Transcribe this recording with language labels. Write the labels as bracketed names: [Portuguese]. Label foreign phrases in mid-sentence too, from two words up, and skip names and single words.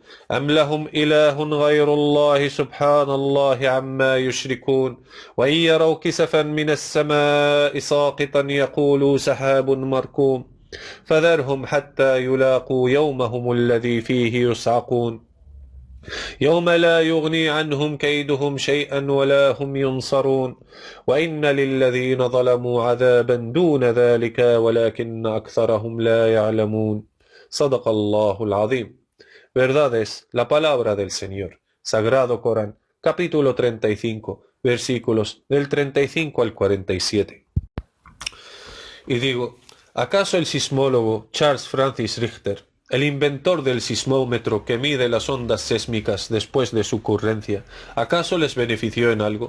[Arabic] أم لهم إله غير الله سبحان الله عما يشركون وإن يروا كسفا من السماء ساقطا يقولوا سحاب مركوم فذرهم حتى يلاقوا يومهم الذي فيه يصعقون يوم لا يغني عنهم كيدهم شيئا ولا هم ينصرون وإن للذين ظلموا عذابا دون ذلك ولكن أكثرهم لا يعلمون صدق الله العظيم. [Spanish] Verdad es la palabra del Señor. Sagrado Corán, capítulo 35, versículos del 35 al 47. Y digo, ¿acaso el sismólogo Charles Francis Richter, el inventor del sismómetro que mide las ondas sísmicas después de su ocurrencia, acaso les benefició en algo?